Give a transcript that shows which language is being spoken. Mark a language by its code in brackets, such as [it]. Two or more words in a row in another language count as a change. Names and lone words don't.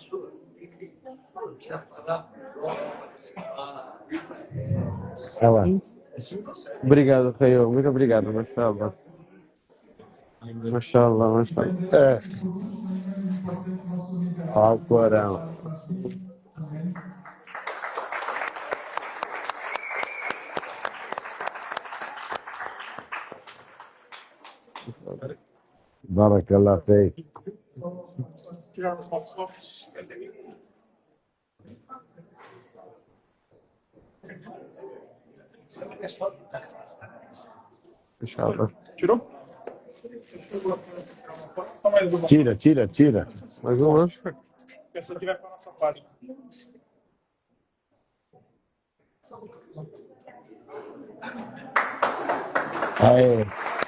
[pt] Olha lá. Obrigado, Raio. Muito obrigado, mashallah. [ar] ما شاء الله، ما شاء الله. [pt] É. Olha o Corão. [ar] بارك الله فيك. [pt] Mashallah. Tirou? Só mais uma. Tira. Mais uma. Essa aqui vai para a nossa página. Aê.